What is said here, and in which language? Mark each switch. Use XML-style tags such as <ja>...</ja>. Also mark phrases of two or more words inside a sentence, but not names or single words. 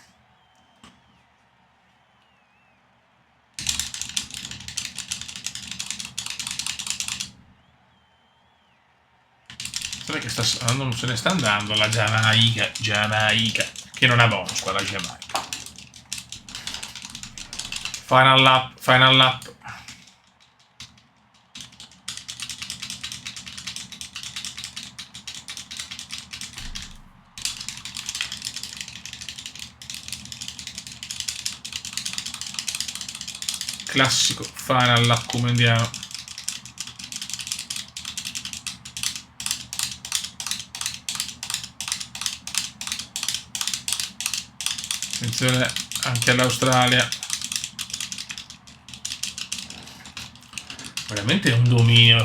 <it>Che non se ne sta andando la Giamaica, che non ha bonus qua la Giamaica.</it> <en>Final lap, final lap.</en> <it>Classico</it> <en>final lap</en> <it>come andiamo. Attenzione anche all'Australia. Veramente è un dominio.</it>